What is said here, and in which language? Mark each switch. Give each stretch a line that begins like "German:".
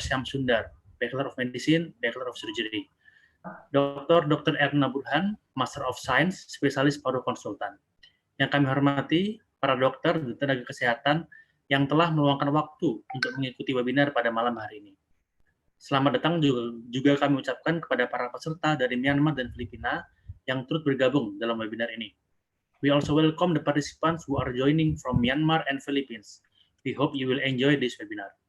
English: Syam Sundar, Bachelor of Medicine, Bachelor of Surgery.
Indonesian: Dr. Erna Burhan,
English: Master of Science,
Indonesian: spesialis paru konsultan. Yang kami hormati, para dokter dan tenaga kesehatan yang telah meluangkan waktu untuk mengikuti webinar pada malam hari ini. Selamat datang juga kami ucapkan kepada para peserta dari Myanmar dan Filipina yang turut bergabung dalam webinar ini.
English: We also welcome the participants who are joining from Myanmar and Philippines. We hope you will enjoy this webinar.